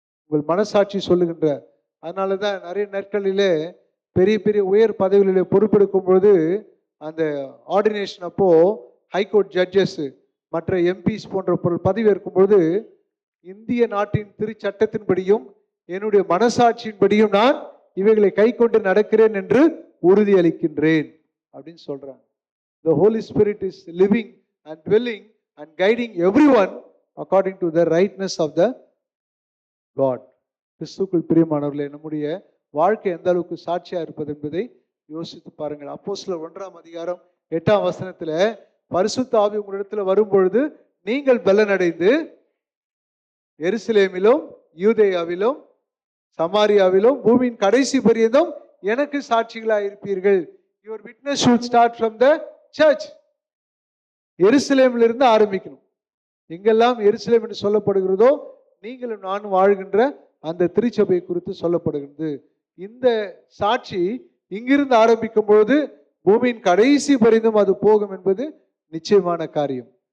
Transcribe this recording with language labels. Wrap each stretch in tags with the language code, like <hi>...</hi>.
<ta>உங்கள் மனசாட்சி சொல்லுகின்ற. அதனாலதான் நிறைய நாட்களிலே பெரிய பெரிய உயர் பதவிகளிலே பொறுப்பெடுக்கும் பொழுது, அந்த ஆர்டினேஷன் அப்போ ஹைகோர்ட் ஜட்ஜஸ் மற்ற எம்பிஸ் போன்ற பதவி இருக்கும்பொழுது, இந்திய நாட்டின் திருச்சட்டத்தின்படியும் என்னுடைய மனசாட்சியின்படியும் நான் இவைகளை கை கொண்டு நடக்கிறேன் என்று உறுதியளிக்கின்றேன் அப்படின்னு சொல்றாங்க.</ta> <en>The Holy Spirit is living and dwelling and guiding everyone according to the rightness of the God.</en> <ta>கிறிஸ்துவுக்குள் பிரியமானவர்களே, நம்முடைய வாழ்க்கை எந்த அளவுக்கு சாட்சியா இருப்பது என்பதை யோசித்து பாருங்கள். அப்போஸ்தலர் 1:8 பரிசுத்த ஆவி உங்களிடத்துல வரும்பொழுது நீங்கள் பலனடைந்து எருசலேமிலும் யூதேயாவிலும் சமாரியாவிலும் பூமியின் கடைசி பரியந்தம் எனக்கு சாட்சிகளாக இருப்பீர்கள்.</ta> <en>Your witness should start from the church.</en> <ta>எருசலேமில் இருந்து ஆரம்பிக்கணும். எங்கெல்லாம் எருசலேம் என்று சொல்லப்படுகிறதோ, நீங்களும் நானும் வாழ்கின்ற அந்த திருச்சபை குறித்து சொல்லப்படுகிறது. இந்த சாட்சி இங்கிருந்து ஆரம்பிக்கும் பொழுது பூமியின் கடைசி பரிந்தும் அது போகும் என்பது நிச்சயமான காரியம்.</ta>